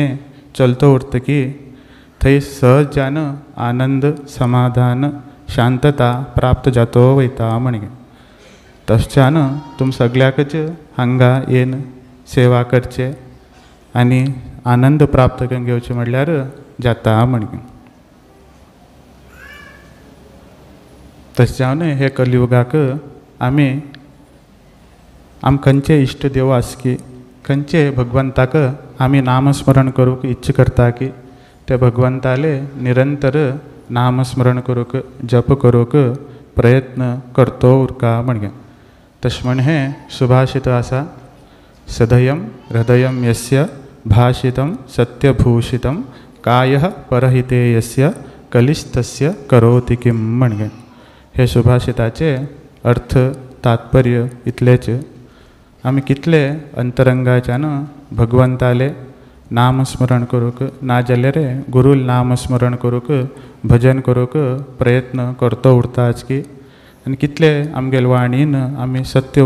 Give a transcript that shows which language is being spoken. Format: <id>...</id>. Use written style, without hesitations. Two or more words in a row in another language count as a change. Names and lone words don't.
<kok>चलतो उरतकी थंय सहजान आनंद समाधान शांतता प्राप्त जातो वयता म्हणजे तशच्यान तुम सगळ्याकच हांगा येन सेवा करचे आणि आनंद प्राप्त करून घेवचे म्हणल्यार जाता म्हणजे तशें हे कलियुगाक आमी खंयचे इश्ट देव आस की खंयचे भगवंताक आमी नामस्मरण करूंक इच्छा करता की ते भगवंताले निरंतर नामस्मरण करूंक जप करूंक प्रयत्न करतो उरका म्हणजे तशें म्हण हें सुभाषित आसा</kok> <sa>सदयम हृदयम यस्य भाषितं सत्यभूषितं कायः परहिते यस्य कलिस्तस्य करोति किं</sa> <kok>म्हणजे हे सुभाषिताचे अर्थ तात्पर्य इतलेच आमी कितले अंतरंगाच्यान भगवंताले नामस्मरण करूंक ना जाल्यार गुरुल नामस्मरण करूंक भजन करूंक प्रयत्न करतो उरताच की आनी कितले आमगेल वाणीन आमी सत्य</kok>